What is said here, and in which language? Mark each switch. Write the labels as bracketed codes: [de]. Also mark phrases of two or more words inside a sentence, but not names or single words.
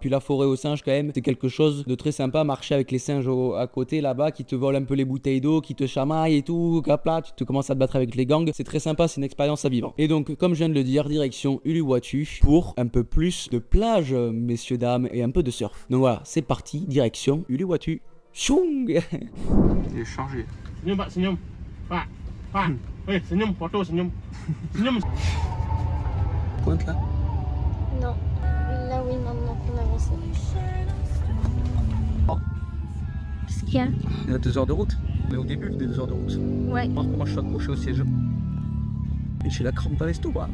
[fr] Puis la forêt aux singes quand même, c'est quelque chose de très sympa. Marcher avec les singes à côté là-bas, qui te volent un peu les bouteilles d'eau, qui te chamaillent et tout. Hop là, tu te commences à te battre avec les gangs. C'est très sympa, c'est une expérience à vivre. Et donc, comme je viens de le dire, direction Uluwatu pour un peu plus de plage, messieurs, dames, et un peu de surf. Donc voilà, c'est parti, direction Uluwatu. Choung. Il est changé. [id] Senyum Pak, senyum. Pak, Pak. Senyum, foto, senyum. Senyum. [fr] Pointe là. Non. Là oui, maintenant qu'on avance. Qu'est-ce qu'il y a? Il y a 2 heures de route. Mais au début, des 2 heures de route. Ouais. Moi je suis accroché au siège. Et j'ai la crampe dans l'estomac.